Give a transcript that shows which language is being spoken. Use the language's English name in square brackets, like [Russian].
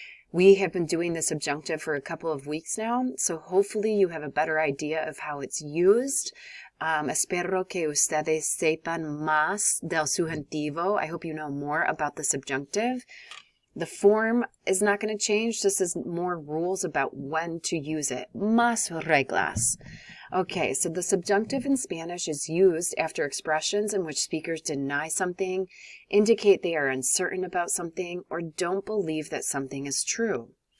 [English] We have been doing the subjunctive for a couple of weeks now, so hopefully you have a better idea of how it's used. [Spanish] Espero que ustedes sepan más del subjuntivo. [English] I hope you know more about the subjunctive. The form is not going to change, just as more rules about when to use it. [Spanish] Más reglas. [English] Okay, so the subjunctive in Spanish is used after expressions in which speakers deny something, indicate they are uncertain about something, or don't believe that something is true.